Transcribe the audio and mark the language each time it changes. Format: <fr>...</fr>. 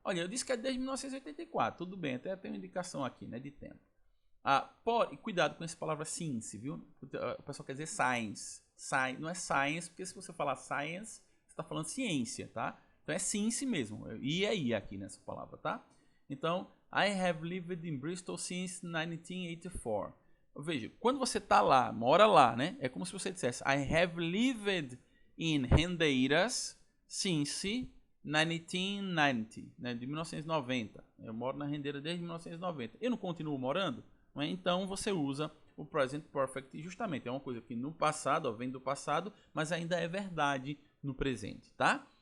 <pt>Olha, eu disse que é desde 1984, tudo bem, até tem uma indicação aqui, né, de tempo. Cuidado com essa palavra since, viu? O pessoal quer dizer science. não é science, porque se você falar science, você está falando ciência, tá? Então é science mesmo, e é I aqui nessa palavra, tá? Então,</pt> <en>I have lived in Bristol since 1984.</en> <pt>Veja, quando você tá lá, mora lá, né? É como se você dissesse</pt> <en>I have lived in Rendeiras since 1990,</en> <pt>né? De 1990. Eu moro na Rendeira desde 1990. Eu não continuo morando? Né? Então você usa o present perfect justamente. É uma coisa que no passado, ó, vem do passado, mas ainda é verdade no presente, tá?</pt>